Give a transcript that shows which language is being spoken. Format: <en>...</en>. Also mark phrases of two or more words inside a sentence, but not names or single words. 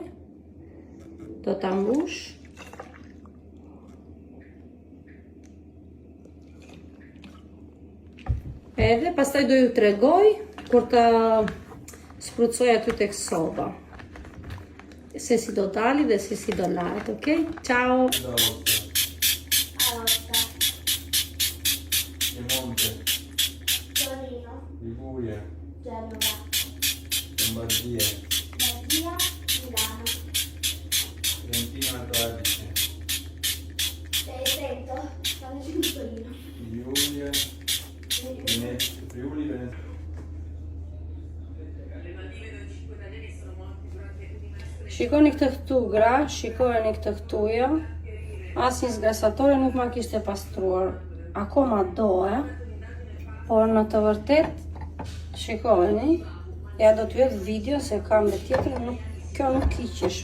<sq>Do ta mbush. Edhe pastaj do ju tregoj kur të sprucoj aty tek soba. Se si do dali dhe se si do lahet, ok?</sq> <it>Ciao! Piemonte, Torino, Liguria, Genova, Lombardia, Lombardia, Milano. Fiorentina Adige, Perfetto, stanno giù Torino. Giulia, Venezia, Friuli, Venezia.</it> <sq>Shikoni këtë këtu gra, shikojeni këtë këtuja. Asnjë zgrasatore nuk ma kishte pastruar. Akoma do, por në të vërtet, shikojeni, ja do t'ju jetë video se kam dhe tjetër, kjo nuk kiqesh.</sq>